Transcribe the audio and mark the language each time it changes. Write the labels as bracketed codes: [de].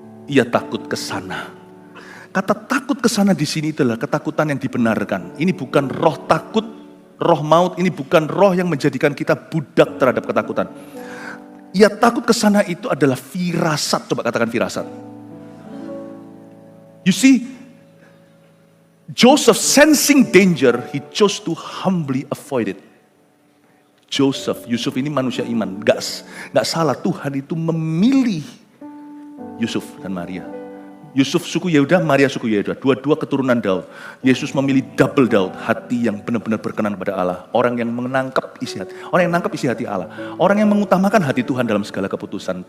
[id] Ia takut ke sana. Kata takut ke sana di sini adalah ketakutan yang dibenarkan. Ini bukan roh takut, roh maut, ini bukan roh yang menjadikan kita budak terhadap ketakutan. Ia takut ke sana itu adalah firasat. Coba katakan firasat. [en] You see, Joseph sensing danger, he chose to humbly avoid it. [id] Yusuf ini manusia iman, gak salah, Tuhan itu memilih Yusuf dan Maria. Yusuf suku Yehuda, Maria suku Yehuda, dua-dua keturunan Daud. Yesus memilih double Daud, hati yang benar-benar berkenan kepada Allah. Orang yang menangkap isi hati, orang yang menangkap isi hati Allah. Orang yang mengutamakan hati Tuhan dalam segala keputusan.